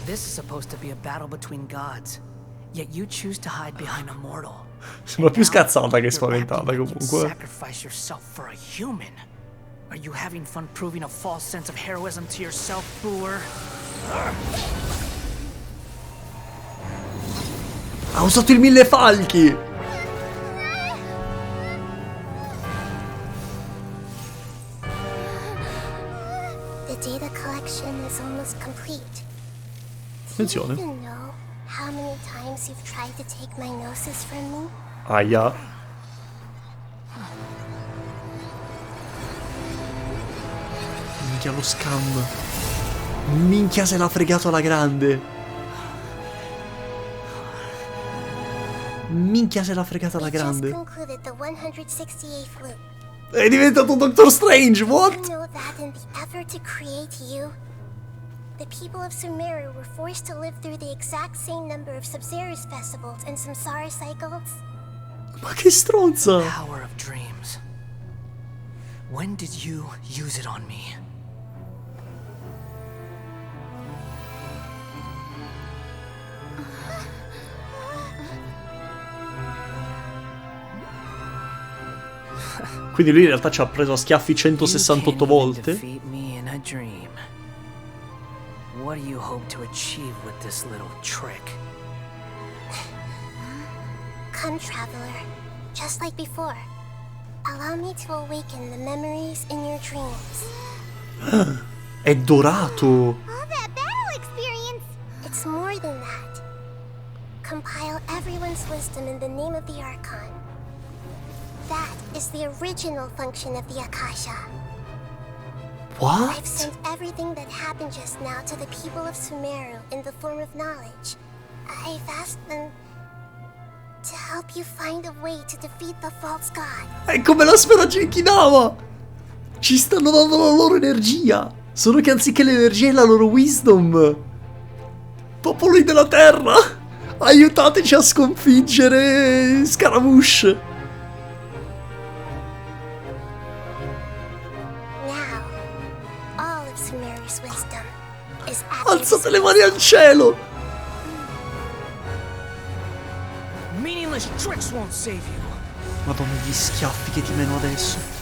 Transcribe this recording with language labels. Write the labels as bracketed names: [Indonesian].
[English] This is supposed to be a battle between gods. Yet you choose to hide behind a mortal. [Italian] Sembra più scazzata che spaventata comunque. [English] Sacrifice yourself for a human. Are you having fun proving a false sense of heroism to yourself, Booer? [Italian] Ha usato il mille falchi! [English] The data collection is almost complete. [Italian] Attenzione. [English] Do you even know how many times you've tried to take my gnosis from me? [Italian] Aia. Minchia lo scam. Minchia se l'ha fregato alla grande. Minchia se l'ha fregata alla grande. [English] Concluded the 168th loop. [Italian] È diventato Doctor Strange, [English] You what? know that in the effort to create you, the people of Sumeru were forced to live through the exact same number of Sub-Zerus festivals and Samsara cycles? [Italian] Ma che stronza. [English] Power of dreams. When did you use it on me? [Italian] Quindi lui in realtà ci ha preso a schiaffi 168 volte. [English] Defeat me in a dream. What do you hope to achieve with this little trick? Come, traveler. Just like before. Allow me to awaken the memories in your dreams. [Italian] È dorato. [English] All that battle experience! It's more than that. Compile everyone's wisdom in the name of the Archon. That is the original function of the Akasha. I've What? sent everything that happened just now to the people of Sumeru in the form of knowledge. I've asked them to help you find a way to defeat the false god. [Italian] È come la sfera Genkidama. Ci stanno dando la loro energia. Solo che anziché l'energia è la loro wisdom. Popoli della terra, aiutateci a sconfiggere Scaramouche. [English] Now, all of Sumeru's wisdom is at [Italian] Alzate le mani al cielo. [English] Meaningless tricks won't save you. [Italian] Madonna, gli schiaffi che ti meno adesso.